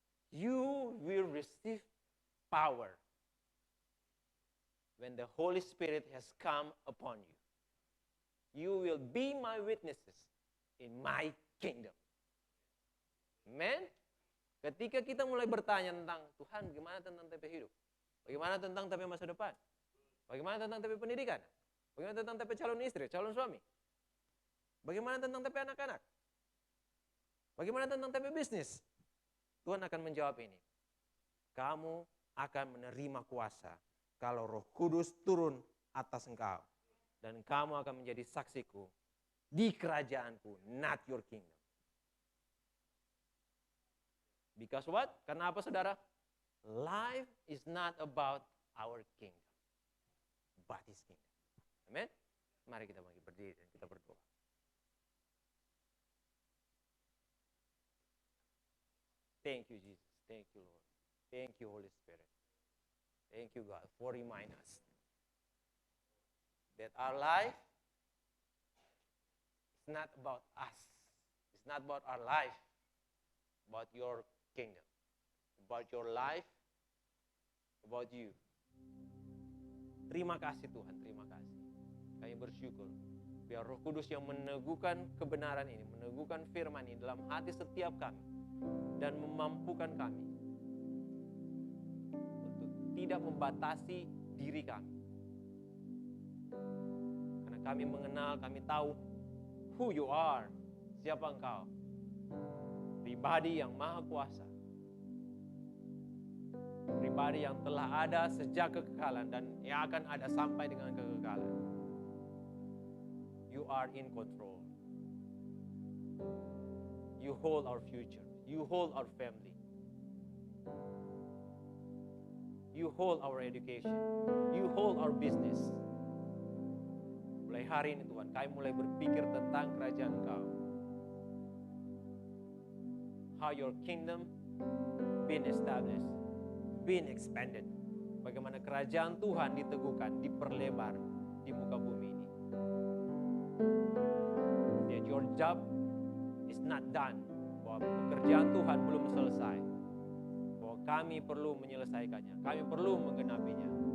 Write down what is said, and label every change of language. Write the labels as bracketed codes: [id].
[en] You will receive power when the Holy Spirit has come upon you. You will be my witnesses in my kingdom. Amen. [id] Ketika kita mulai bertanya tentang Tuhan, gimana tentang TP hidup? Bagaimana tentang TP masa depan? Bagaimana tentang TP pendidikan? Bagaimana tentang TP calon istri, calon suami? Bagaimana tentang TP anak-anak? Bagaimana tentang TP bisnis? Tuhan akan menjawab ini. Kamu akan menerima kuasa kalau Roh Kudus turun atas engkau. Dan kamu akan menjadi saksiku di kerajaanku, [en] not your kingdom. Because what? [id] Karena apa, saudara? [en] Life is not about our kingdom, but His kingdom. Amen? [id] Mari kita berdiri dan kita berdoa. [en] Thank you, Jesus. Thank you, Lord. Thank you, Holy Spirit. Thank you, God, for reminding us that our life is not about us. It's not about our life, about your kingdom, about your life, about you. [id] Terima kasih Tuhan, terima kasih. Kami bersyukur biar Roh Kudus yang meneguhkan kebenaran ini, meneguhkan firman ini dalam hati setiap kami, dan memampukan kami untuk tidak membatasi diri kami. Karena kami mengenal, kami tahu [en] who you are, [id] siapa engkau. Pribadi yang maha kuasa. Pribadi yang telah ada sejak kekekalan dan yang akan ada sampai dengan kekekalan. [en] You are in control. You hold our future. You hold our family. You hold our education. You hold our business. [id] Mulai hari ini Tuhan, kami mulai berpikir tentang kerajaan Engkau. [en] How your kingdom been established, been expanded. [id] Bagaimana kerajaan Tuhan diteguhkan, diperlebar di muka bumi ini. [en] That your job is not done. [id] Bahwa pekerjaan Tuhan belum selesai, bahwa kami perlu menyelesaikannya, kami perlu menggenapinya.